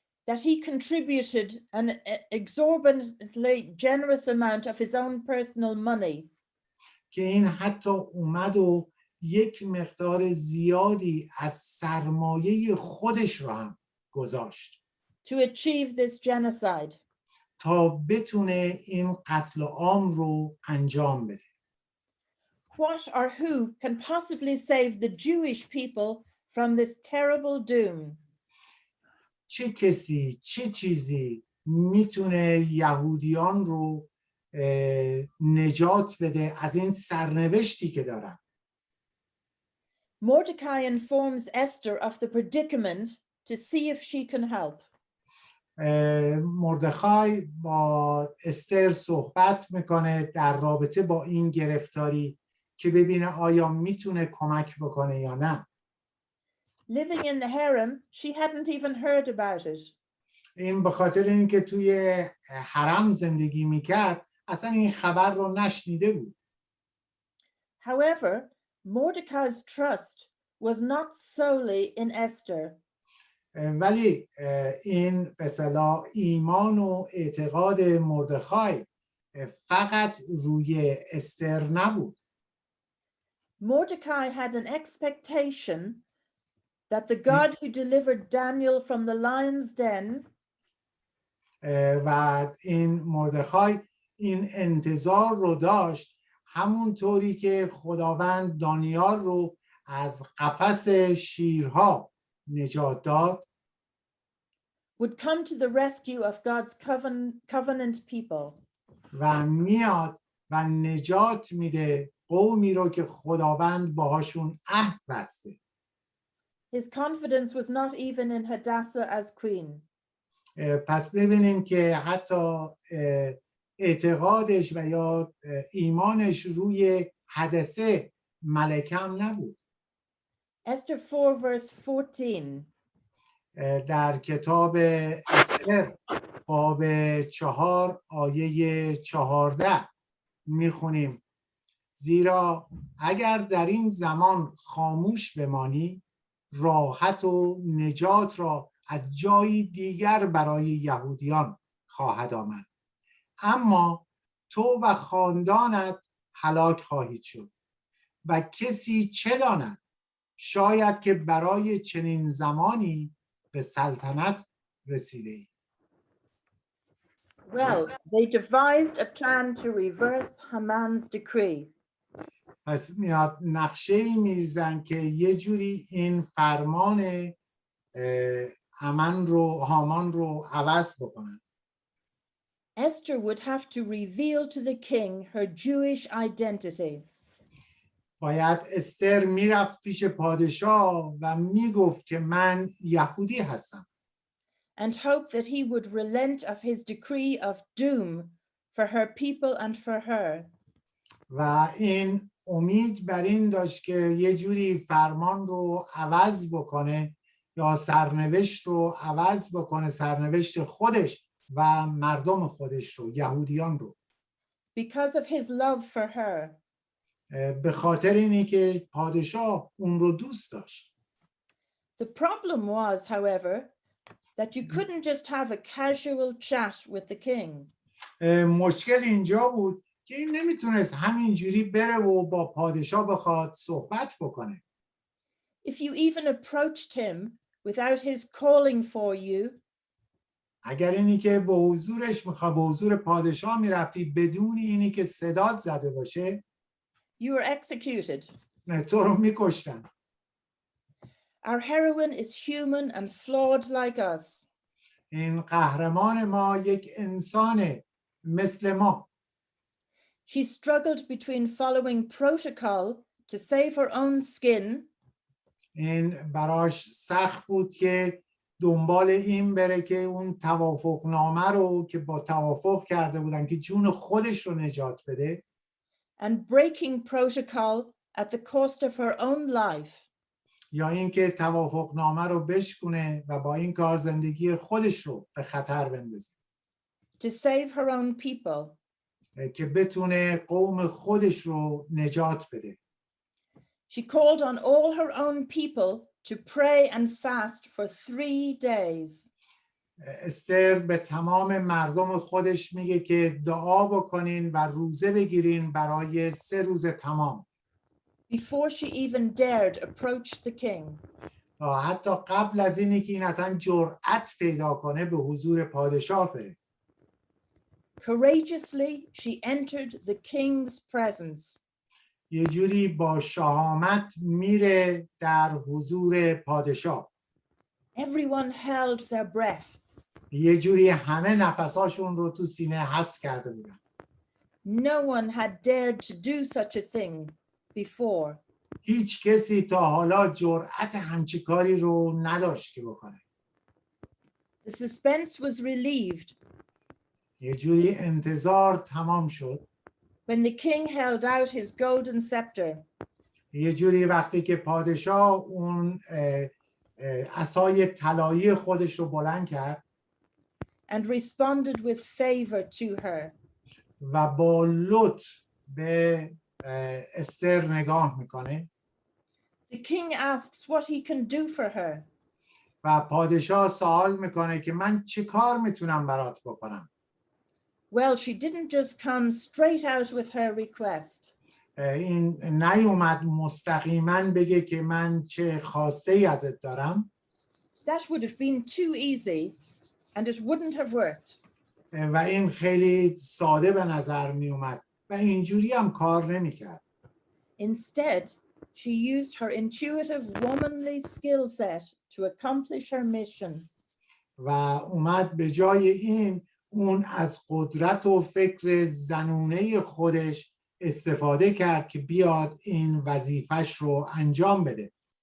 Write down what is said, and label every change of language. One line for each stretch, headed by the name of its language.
English: that he contributed an exorbitantly generous amount of his own personal money
Persian: که این حتی اومد و یک مقدار زیادی از سرمایه خودش رو هم گذاشت
English: to achieve this genocide.
Persian: تا بتونه این قتل عام رو انجام بده.
English: What or who can possibly save the Jewish people from this terrible doom?
Persian: چه کسی چه چیزی میتونه یهودیان رو نجات بده از این سرنوشتی که دارن.
English: Mordecai informs Esther of the predicament to see if she can help.
Persian: مردخای با استر صحبت میکنه در رابطه با این گرفتاری که ببینه آیا میتونه کمک بکنه یا نه.
English: Living in the harem, she hadn't even heard about it.
Persian: این به خاطر اینکه توی حرم زندگی میکرد اصلا این خبر رو نشنیده بود.
English: However, Mordecai's trust was not solely in Esther.
Persian: ولی این به اصطلاح ایمان و اعتقاد مردخای فقط روی استر نبود.
English: Mordecai had an expectation that the God who delivered Daniel from the lion's den
Persian: و این مردخای این انتظار رو داشت همونطوری که خداوند دانیال رو از قفس شیرها نجات داد
English: would come to the rescue of God's covenant people.
Persian: و میاد و نجات میده قومی رو که خداوند باهاشون عهد بسته.
English: His confidence was not even in Hadassah as queen.
Persian: پس ببینیم که حتی اعتقادش و یا ایمانش روی حدثه ملکم نبود.
English: Esther 4 verse 14.
Persian: در کتاب استر باب 4 آیه 14 میخونیم زیرا اگر در این زمان خاموش بمانی راحت و نجات را از جایی دیگر برای یهودیان خواهد آمد اما تو و خاندانت هلاک خواهید شد و کسی چه داند شاید که برای چنین زمانی به سلطنت رسیده ای.
English: Well, they devised a plan to reverse Haman's decree.
Persian: پس میاد نقشه‌ای می‌ریزن که یه جوری این فرمان هامان رو عوض بکنن.
English: Esther would have to reveal to the king her Jewish identity.
Persian: باید استر میرفت پیش پادشاه و میگفت که من یهودی هستم.
English: And hope that he would relent of his decree of doom for her people and for her.
Persian: و این امید بر این داشت که یه جوری فرمان رو عوض بکنه یا سرنوشت رو عوض بکنه سرنوشت خودش و مردم خودش رو یهودیان رو.
English: Because of his love for her.
Persian: به خاطر اینی که پادشاه اون رو دوست داشت.
English: The problem was, however, that you couldn't just have a casual chat with the king.
Persian: مشکل اینجا بود که این نمیتونست همینجوری بره و با پادشاه بخواد صحبت بکنه.
English: If you even approached him without his calling for you,
Persian: اگر اینی که به حضور پادشاه میرفتی بدون اینی که صدات زده باشه
English: you were executed.
Persian: تو رو میکشتن.
English: Our heroine is human and flawed like us.
Persian: این قهرمان ما یک انسانه مثل ما.
English: She struggled between following protocol to save her own skin
Persian: این براش سخت بود که دنبال این بره که اون توافقنامه رو که با توافق کرده بودن که جون خودش رو نجات بده
English: and breaking protocol at the cost of her own life.
Persian: یا اینکه توافقنامه رو بشکنه و با این کار زندگی خودش رو به خطر بندازه.
English: To save her own people.
Persian: که بتونه قوم خودش رو نجات بده.
English: She called on all her own people to pray and fast for 3 days.
Persian: استر به تمام مردم خودش میگه که دعا بکنین و روزه بگیرین برای 3 روز تمام.
English: Before she even dared approach the king.
Persian: حتی قبل از اینی که این اصلا جرأت پیدا کنه به حضور پادشاه بره.
English: Courageously she entered the king's presence.
Persian: یه جوری با شهامت میره در حضور پادشاه.
English: Everyone held their breath.
Persian: یه جوری همه نفساشون رو تو سینه حبس کرده بودن.
English: No one had dared to do such a thing before.
Persian: هیچ کسی تا حالا جرأت همچین کاری رو نداشت که بکنه.
English: The suspense was relieved
Persian: یه جوری انتظار تمام شد.
English: when the king held out his golden scepter.
Persian: یه جوری وقتی که پادشاه اون عصای طلایی خودش رو بلند کرد
English: And responded with favor to her.
Persian: و با لطف به استر نگاه میکنه.
English: The king asks what he can do for her.
Persian: و پادشاه سوال میکنه که من چه کار میتونم برات بکنم.
English: Well, she didn't just come straight out with her request.
Persian: این نیومد مستقیما بگه که من چه خواسته ای ازت دارم.
English: That would have been too easy and it wouldn't have worked.
Persian: و این خیلی ساده به نظر می اومد و اینجوری هم کار نمی کرد.
English: Instead, she used her intuitive womanly skill set to accomplish her mission.
Persian: و اومد به جای این اون از قدرت و فکر زنونه خودش استفاده کرد که بیاد این وظیفش رو انجام بده.